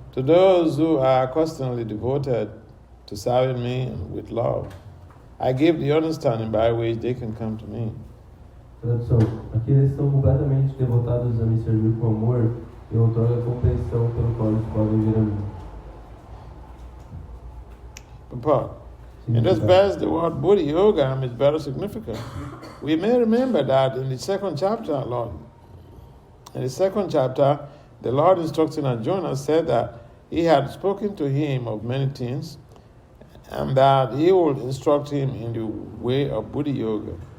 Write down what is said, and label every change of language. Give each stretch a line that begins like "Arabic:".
English: To those who are constantly devoted to serving me with love, I give the understanding by which they can come to me.
Portuguese: Tradução. Aqueles que estão completamente devotados a me servir com amor, eu outorgo a compreensão pelo qual eles podem vir a mim.
English: Purport. In this verse, the word Buddhi Yoga is very significant. We may remember that in the second chapter, the Lord instructing Arjuna said that he had spoken to him of many things and that he would instruct him in the way of Buddhi Yoga.